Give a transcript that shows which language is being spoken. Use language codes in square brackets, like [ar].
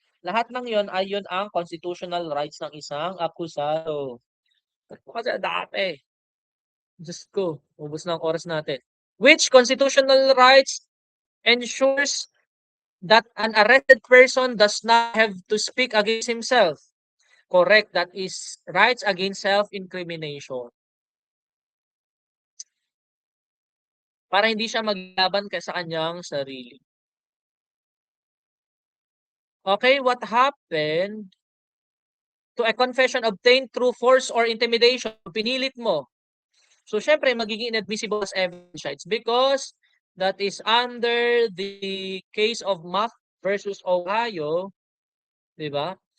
[tl] Lahat ng yon ay yun ang constitutional rights ng isang akusado. Kasi dati. Diyos ko, ubos na ang oras natin. [en] Which constitutional rights ensures that an arrested person does not have to speak against himself? Correct. That is rights against self-incrimination. [tl] Para hindi siya maglaban sa kanyang sarili. [en] Okay, what happened to a confession obtained through force or intimidation? [tl] Pinilit mo. So, syempre, magiging inadmissible as evidence siya. [en] It's because that is under the case of Mack versus Ohio, [tl] di ba?